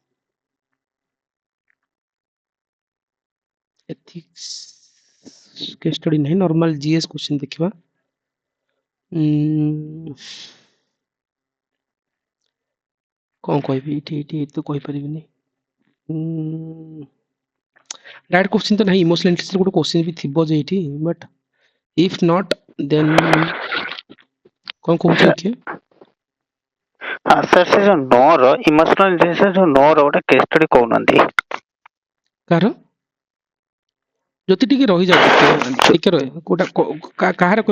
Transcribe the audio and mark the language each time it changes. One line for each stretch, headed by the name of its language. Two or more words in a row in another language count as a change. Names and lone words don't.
English: ethics case study
Odia: ନାହିଁ,
English: normal GS question
Odia: ଦେଖିବା। କ'ଣ କହିବି ଏଇଠି ତ କହିପାରିବିନି।
Hindi: डायरेक्ट क्वेश्चन तो नहीं, इमोशनल इंटेलिजेंस
Odia: ଗୋଟେ क्वेश्चन ବି ଥିବ ଯେ ଏଇଠି,
English: but if not then
Odia: କ'ଣ କହୁଛନ୍ତି କିଏ? ସାର୍ ସେ ଯୋଉ ନୋର
English: emotional intelligence
Odia: ଯୋଉ ନୋର ଗୋଟେ
English: case study
Odia: କହୁନାହାନ୍ତି। କାହାର? ଜ୍ୟୋତି ଟିକେ ରହିଯାଉ, ଟିକେ ରହ, କୋଉଟା କାହାର କହିବି?